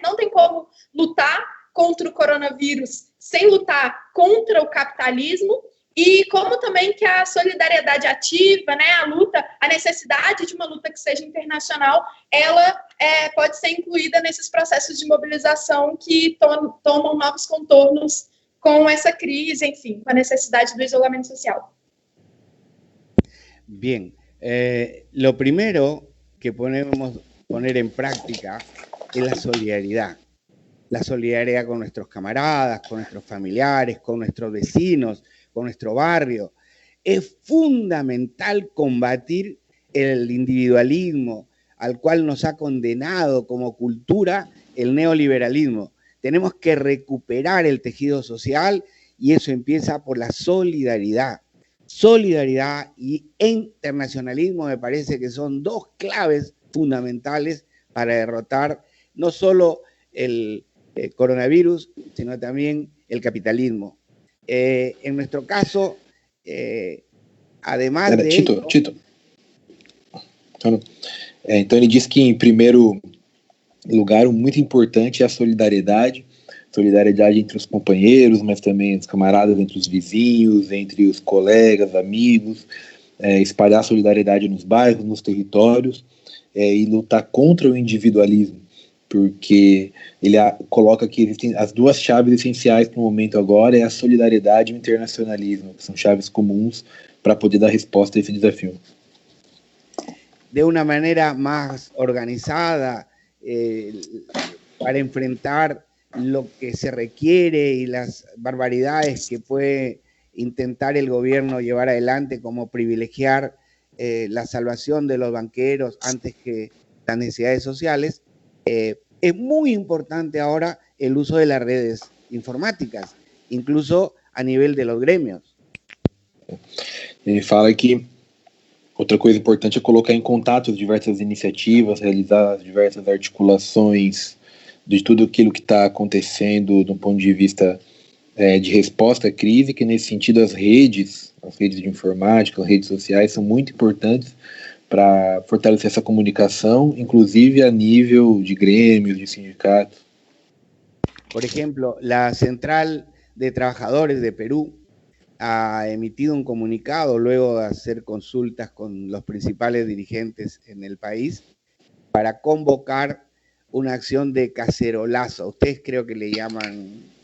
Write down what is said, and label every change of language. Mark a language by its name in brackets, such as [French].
[Portuguese] Não tem como lutar contra o coronavírus sem lutar contra o capitalismo, e como também que a solidariedade ativa, né, a luta, a necessidade de uma luta que seja internacional, ela pode ser incluída nesses processos de mobilização que tomam novos contornos com essa crise, enfim, com a necessidade do isolamento social. [Spanish] Bien, lo primero que podemos poner en práctica es la solidaridad. La solidaridad con nuestros camaradas, con nuestros familiares, con nuestros vecinos, con nuestro barrio. Es fundamental combatir el individualismo al cual nos ha condenado como cultura el neoliberalismo. Tenemos que recuperar el tejido social y eso empieza por la solidaridad. Solidaridad y internacionalismo me parece que son dos claves fundamentales para derrotar no solo el coronavirus, sino también el capitalismo. En nuestro caso, además de Tito. [Portuguese] Então ele diz que, em primeiro lugar, o muito importante é a solidariedade entre os companheiros, mas também os camaradas, entre os vizinhos, entre os colegas, amigos, espalhar solidariedade nos bairros, nos territórios, e lutar contra o individualismo, porque ele coloca que existem as duas chaves essenciais para o momento agora, é a solidariedade e o internacionalismo, que são chaves comuns para poder dar resposta a esse desafio. [Spanish] De una manera más organizada, para enfrentar lo que se requiere y las barbaridades que puede intentar el gobierno llevar adelante, como privilegiar la salvación de los banqueros antes que las necesidades sociales. Es muy importante ahora el uso de las redes informáticas, incluso a nivel de los gremios. [Portuguese] Ele fala que outra coisa importante é colocar em contato as diversas iniciativas, realizar as diversas articulações de tudo aquilo que está acontecendo do ponto de vista de resposta à crise, que nesse sentido as redes de informática, as redes sociais são muito importantes para fortalecer essa comunicação, inclusive a nível de grêmios, de sindicatos. [Spanish] Por ejemplo, la Central de Trabajadores de Perú ha emitido un comunicado luego de hacer consultas con los principales dirigentes en el país para convocar una acción de cacerolazo. Ustedes creo que le llaman